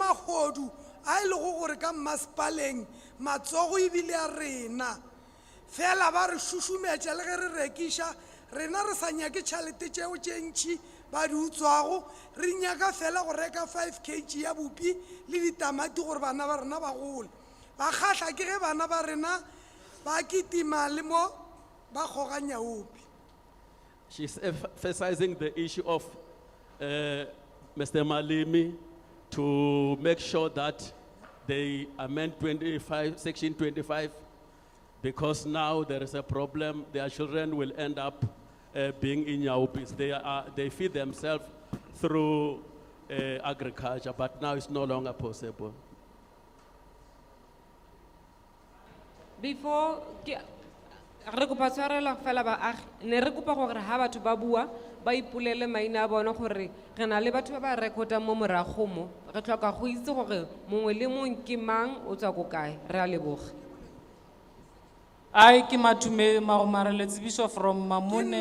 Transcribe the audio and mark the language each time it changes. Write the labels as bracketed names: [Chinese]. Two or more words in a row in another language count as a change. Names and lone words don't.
[Northern Sotho] magodu a e lego gore ka mmasepaleng matsogo ebile a rena fela ba re šušumetša le ge re rekiša rena re sa nyake tšhalete tšeo tše ntšhi ba di utswago re nyaka fela go reka 5 kg ya bupi le ditamati gore bana ba rena ba gole ba kgahla ke ge bana ba rena ba kitima le mo ba kgoganya opi. [English] she's emphasizing the issue of Mr. Malimi to make sure that they amend 25, section 25, because now there is a problem. Their children will end up being in Yaupis. They feed themselves through agriculture, but now it's no longer possible. [Tswana] before re kopa tshwarela fela baagi ne re kopa gore ha batho ba bua ba ipolele maina a bona gore re na le batho ba ba rekotang mo morago mo re tlhoka go itse gore mongwe le mongwe ke mang o tswa ko kae re a leboga [English] I ke Matume Marumare Letsebiso from Mamone,